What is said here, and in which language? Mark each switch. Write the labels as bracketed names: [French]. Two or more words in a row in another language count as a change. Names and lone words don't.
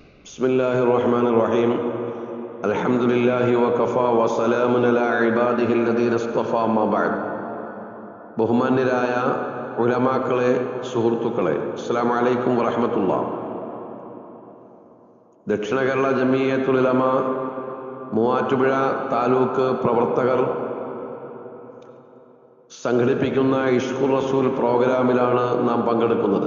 [Arabic] بسم الله الرحمن الرحيم الحمد لله وكفى وسلام على عباده الذين اصطفى ما بعد [Malayalam] ബഹുമാന്യരായ ഉലമാക്കളെ, സുഹൃത്തുക്കളെ, [Arabic] السلام عليكم ورحمة الله. [Malayalam] ദക്ഷിണ കേരള ജമിയത്തുൽ ഉലമ മൂവാറ്റുപുഴ താലൂക്ക് പ്രവർത്തകർ സംഘടിപ്പിക്കുന്ന ഇഷ്ഖുർ റസൂൽ പ്രോഗ്രാമിലാണ് നാം പങ്കെടുക്കുന്നത്.